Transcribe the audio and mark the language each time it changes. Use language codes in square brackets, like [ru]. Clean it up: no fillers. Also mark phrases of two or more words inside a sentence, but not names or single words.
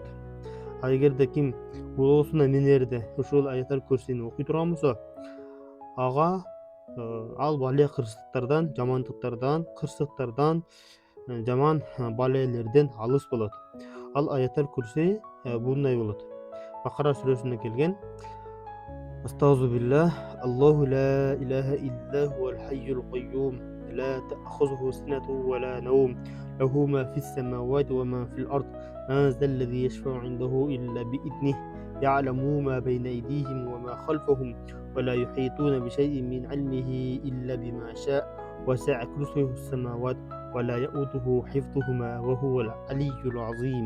[ky] Эгерде ким улоосуна минерде ушул Аятал Курсини окуй турган болсо, ага ал бале кырсыктардан, жамандыктардан, кырсыктардан, жаман балелерден алыс болот. Ал Аятал Курси мындай болот. Бакара сүрөсүндө келген: Астагфируллах, [ar] الله لا إله إلا هو الحي القيوم, لا تأخذه سنة ولا نوم له ما في السماوات وما في الأرض ما ذا الذي يشفع عنده إلا بإذنه يعلم ما بين أيديهم وما خلفهم ولا يحيطون بشيء من علمه إلا بما شاء وسع كرسيه السماوات ولا يؤوده حفظهما وهو العلي العظيم.